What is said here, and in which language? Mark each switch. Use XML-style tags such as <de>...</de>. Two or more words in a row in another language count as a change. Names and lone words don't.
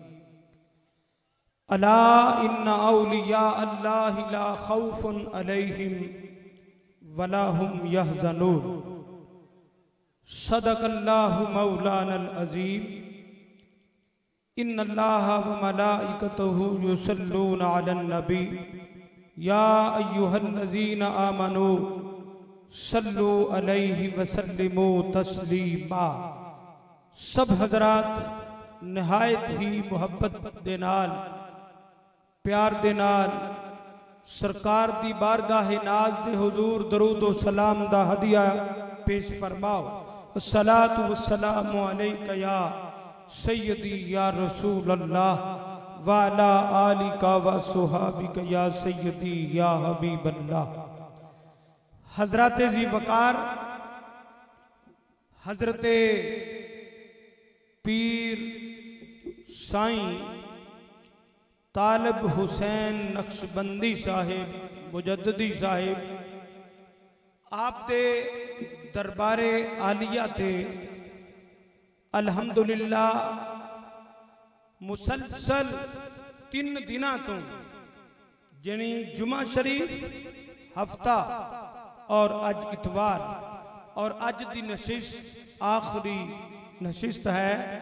<ar>ألا إن أولياء الله لا خوف عليهم ولا هم يحزنون. صدق الله مولانا العظيم. إن الله وملائكته يصلون على النبي، يا أيها الذين آمنوا صلوا عليه وسلموا تسليما.</ar> <pa>سب حضرات نہایت ہی محبت دے نال پیار دے نال سرکار دی بارگاہ ناز دے حضور درود و سلام دا ہدیہ پیش فرماؤ.</pa> <ar>الصلاة والسلام عليك يا سيدي يا رسول الله وعلى آلك وأصحابك يا سيدي يا حبيب الله.</ar> <pa>حضرت جی وقار حضرت پیر سائیں طالب حسین نقشبندی صاحب مجددی صاحب آپ دے دربار عالیہ تے الحمدللہ مسلسل 3 دناں توں جنی جمعہ شریف ہفتہ اور اج اتوار اور اج کی نشست آخری نشست ہے.</pa>